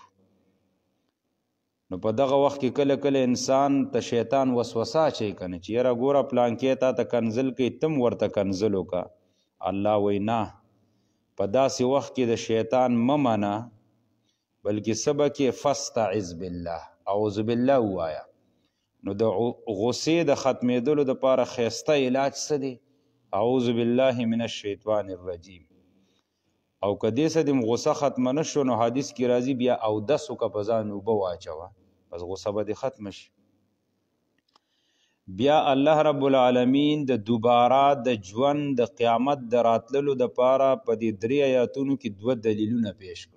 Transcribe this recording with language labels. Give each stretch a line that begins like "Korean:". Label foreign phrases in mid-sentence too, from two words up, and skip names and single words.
Pashto: نو په دغه وخت کې کله کله انسان ته شیطان وسوسه اچوي که نه چې یاره ګوره پلانکې تا ته کنزل کوي تم ورته کنزل وکړه. الله وایي نه، په داسې وخت کې د شیطان مه منه بلکې سبا کې
Arabic: فاستعذ بالله اعوذ بالله
Pashto: ووایه. نو د غصې د ختمېدلو دپاره ښایسته علاج څه دی؟
Arabic: اعوذ بالله من الشیطان الرجیم.
Pashto: او که دې څه دې غصه ختمه نه شو نو حدیث کې راځي بیا اودس وکړه په ځان اوبه واچوه بس غصه به دې ختمه شي. بیا الله
Arabic: رب العالمین
Pashto: د دوباره د ژوند د قیامت د راتللو دپاره په دې 3 آیاتونو کې 2 دلیلونه پیش کړو.